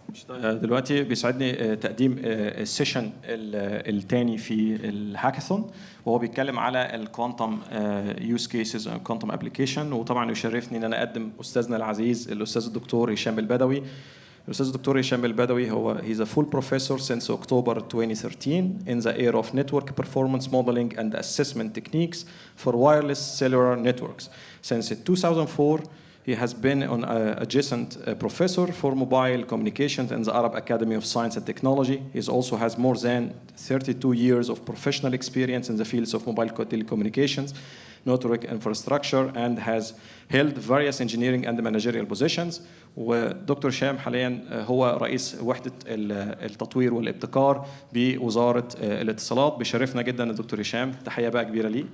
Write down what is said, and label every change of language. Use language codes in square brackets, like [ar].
[ar] دلوقتي بيسعدني تقديم السيشن الثاني في الهاكاثون، وهو بيتكلم على الكوانتم يوز كيسز كوانتم ابلكيشن. وطبعا يشرفني ان انا اقدم استاذنا العزيز الاستاذ الدكتور هشام البدوي. الأستاذ الدكتور هشام البدوي هو [en] he's a full professor since October 2013 in the area of network performance modeling and assessment techniques for wireless cellular networks. Since 2004 he has been an adjacent professor for mobile communications in the Arab Academy of Science and Technology. He also has more than 32 years of professional experience in the fields of mobile telecommunications, network infrastructure, and has held various engineering and managerial positions. [ar] ودكتور هشام حاليا هو رئيس وحدة التطوير والابتكار بوزارة الاتصالات. بيشرفنا جدا الدكتور هشام، تحية بقى كبيرة ليه.